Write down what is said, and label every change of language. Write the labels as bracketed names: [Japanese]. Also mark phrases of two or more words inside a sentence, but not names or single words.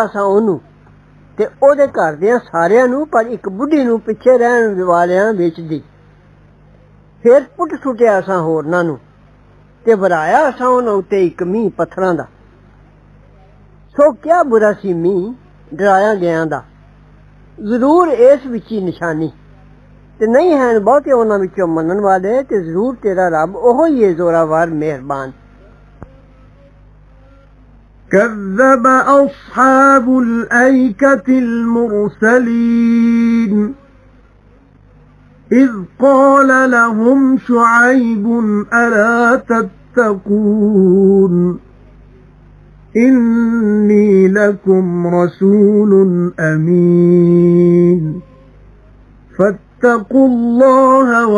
[Punjabi] ਸਾਂ ਉਹਨੂੰ ਤੇ ਉਹਦੇ ਘਰਦਿਆਂ ਸਾਰਿਆਂ ਨੂੰ ਪਰ ਇੱਕ ਬੁੱਢੀ ਨੂੰ ਪਿੱਛੇ ਰਹਿਣ ਵਾਲਿਆਂ ਵਿੱਚ ਦੀ ਫਿਰ ਪੁੱਟ ਸੁੱਟਿਆ ਸਾਂ ਹੋਰਨਾਂ ਨੂੰ ਤੇ ਵਰਾਇਆ ਸਾਂ ਉਹਨਾਂ ਉੱਤੇ ਇੱਕ ਮੀਂਹ ਪੱਥਰਾਂ ਦਾ ਸੋ ਕਿਆ ਬੁਰਾ ਸੀ ਮੀਂਹ ਡਰਾਇਆ ਗਿਆਂ ਦਾ ਜ਼ਰੂਰ ਇਸ ਵਿੱਚ ਹੀ ਨਿਸ਼ਾਨੀ ਤੇ ਨਹੀਂ ਹਨ ਬਹੁਤੇ ਉਹਨਾਂ ਵਿੱਚੋਂ ਮੰਨਣ ਵਾਲੇ ਤੇ ਜ਼ਰੂਰ ਤੇਰਾ ਰੱਬ ਉਹੋ ਹੀ ਹੈ ਜ਼ੋਰਾਵਰ ਮਿਹਰਬਾਨ [Arabic] كذب أصحاب الأيكة المرسلين إذ قال لهم شعيب ألا تتقون إني لكم رسول أمين فاتقوا الله